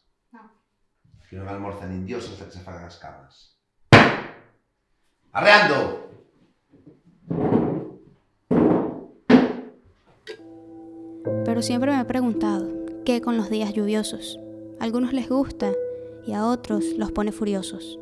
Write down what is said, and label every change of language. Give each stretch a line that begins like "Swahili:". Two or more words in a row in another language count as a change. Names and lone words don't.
Spanish: No.
Galician: Que non almorzan nin Dios hasta que se fagan as camas. Arreando!
Spanish: Pero siempre me he preguntado, ¿qué con los días lluviosos? A algunos les gusta y a otros los pone furiosos.